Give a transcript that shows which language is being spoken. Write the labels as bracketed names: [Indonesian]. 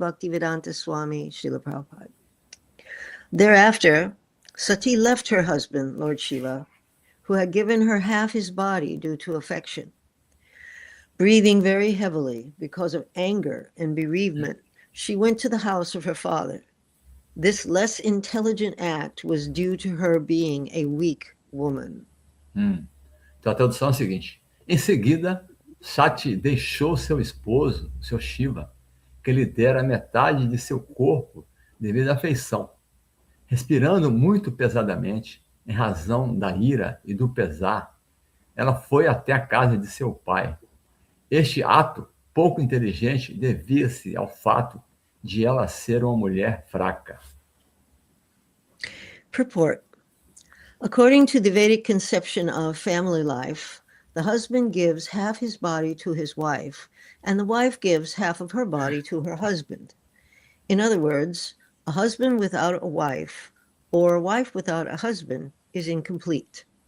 [English] Bhaktivedanta Swami, Srila Prabhupada. Thereafter, Sati left her husband, Lord Shiva, who had given her half his body due to affection. Breathing very heavily because of anger and bereavement, she went to the house of her father. This less intelligent act was due to her being a weak woman. [Portuguese] Então a tradução é a seguinte: em seguida, Sati deixou seu esposo, seu Shiva, que lhe dera metade de seu corpo devido à afeição. Respirando muito pesadamente, em razão da ira e do pesar, ela foi até a casa de seu pai. Este ato, pouco inteligente, devia-se ao fato de ela ser uma mulher fraca. [English] Purport. According to the Vedic conception of family life, the husband gives half his body to his wife, and the wife gives half of her body to her husband. In other words, a husband without a wife or a wife without a husband is incomplete.